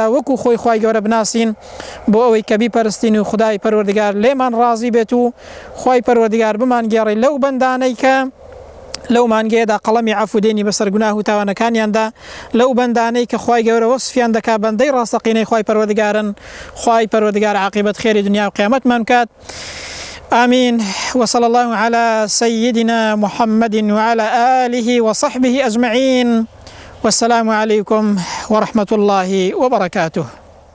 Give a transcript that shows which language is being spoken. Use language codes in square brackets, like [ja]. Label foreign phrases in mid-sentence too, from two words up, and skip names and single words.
[ckb] وەکو خۆی خوای گەورە بناسین بۆ ئەوەی کە بیپەرستین و خدای پەروەردگار لێمان ڕازی بێت و خوای پەروەردگار بمان گێڕێ لەو بەندانەی کە لەو مانگەیەدا قەڵەمی عەفو دێنی بەسەر گوناه و تاوانەکانیاندا لەو بەندانەی کە خوای گەورە وەسفیان دەکات بەندەی ڕاستەقینەی خوای پەروەردگارن خوای پەروەردگار عاقبەت خێری دنیا و قیامەتمان بکات [ar] آمين وصلى الله على سيدنا محمد وعلى آله وصحبه أجمعين والسلام عليكم ورحمة الله وبركاته